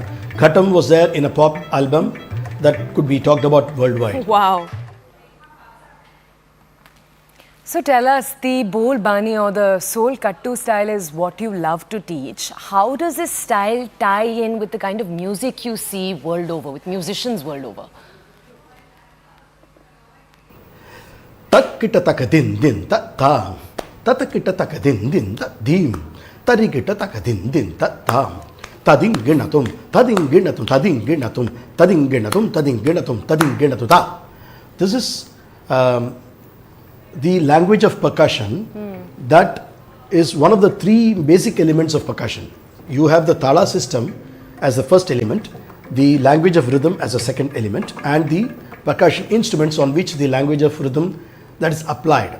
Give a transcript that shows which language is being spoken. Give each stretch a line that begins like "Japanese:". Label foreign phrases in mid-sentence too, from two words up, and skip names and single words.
English: Ghatam was there in a pop album that could be talked about worldwide. Wow. So tell us, the Bol Bani or the Sol Kattu style is what you love to teach. How does this style tie in with the kind of music you see world over, with musicians world over? Takkita takadin din ta tam, tatakita takadin din ta dim, tarikita takadin din ta tam, tading ginatum, tading ginatum, tading ginatum, tading ginatum, tading ginatum, tading ginatu ta. This is the language of percussion. That is one of the three basic elements of percussion. You have the tala system as the first element, the language of rhythm as a second element, and the percussion instruments on which the language of rhythm that is applied.